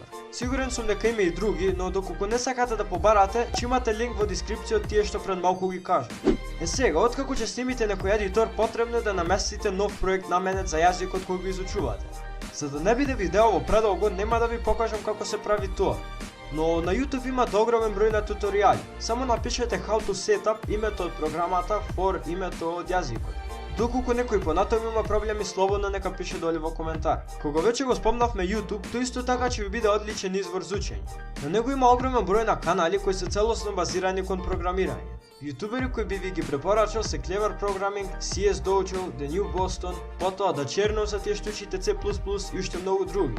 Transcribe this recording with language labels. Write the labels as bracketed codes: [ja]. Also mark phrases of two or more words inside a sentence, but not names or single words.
[mk] Сигурен сум дека има и други, но доколку не сакате да побарате, ќе имате линк во дескрипција од тие што пред малку ги кажа. Сега, откако ќе снимите некој едитор, потребно е да наместите нов проект наменет за јазикот кој го изучувате. За да не биде видеово предолго, нема да ви покажам како се прави тоа. Но на YouTube има огромен број на туторијали. Само напишете [en] how to setup [mk] името од програмата for името од јазикот. Доколку некој понатаму има проблеми, слободно нека пише доле во коментар. Кога веќе го спомнавме YouTube, тој исто така ќе ви биде одличен извор за учење. На него има огромен број на канали кои се целосно базирани кон програмирање. Ютубери кои би ви ги препорачал се Clever Programming, CS Dojo, The New Boston, потоа Да Чернов за тие што учите C++ и уште многу други.